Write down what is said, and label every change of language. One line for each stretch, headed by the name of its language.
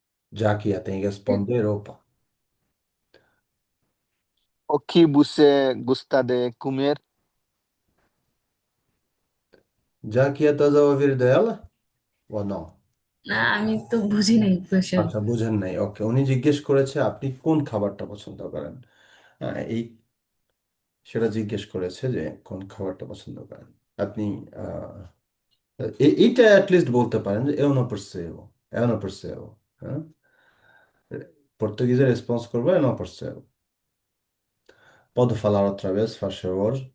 Portuguese: Já que ia tem que responder, opa. O que você gosta de comer? Já que estás a ouvir dela? Ou não?
Bangla: না আমি তো বুঝি নাই question. আচ্ছা, বুঝেন নাই। ওকে, উনি জিজ্ঞেস করেছে আপনি কোন খাবারটা পছন্দ করেন। এই সেটা জিজ্ঞেস করেছে যে কোন খাবারটা পছন্দ করেন আপনি। আহ, এইটা অ্যাটলিস্ট বলতে পারেন যে
Portuguese: eu não percebo, eu não percebo,
Bangla: হ্যাঁ?
Portuguese: Português
Bangla: রেসপন্স করবো
Portuguese: eu não percebo. Pode falar outra vez, faz favor?